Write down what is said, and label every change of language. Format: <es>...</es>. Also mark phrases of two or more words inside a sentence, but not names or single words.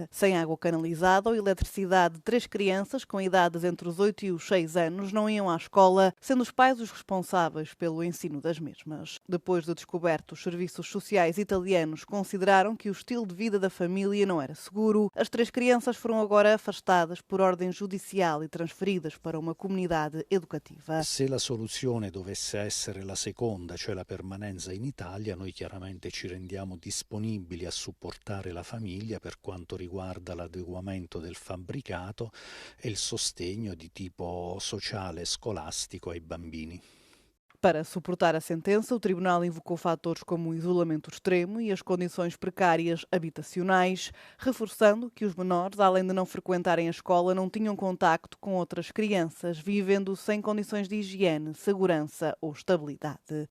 <pt>Sem água canalizada ou eletricidade, 3 crianças com idades entre os 8 e os 6 anos não iam à escola, sendo os pais os responsáveis pelo ensino das mesmas. Depois de descoberto, os serviços sociais italianos consideraram que o estilo de vida da família não era seguro. As 3 crianças foram agora afastadas por ordem judicial e transferidas para uma comunidade educativa.</pt> <it>Se la soluzione dovesse essere la seconda, cioè la permanenza in Italia, noi chiaramente ci rendiamo disponibili a supportare la famiglia per quanto riguarda l'adeguamento del fabbricato e il sostegno di tipo sociale e scolastico ai bambini.</it> <pt>Para suportar a sentença, o tribunal invocou fatores como o isolamento extremo e as condições precárias habitacionais, reforçando que os menores, além de não frequentarem a escola, não tinham contacto com outras crianças, vivendo sem condições de higiene, segurança ou estabilidade.</pt>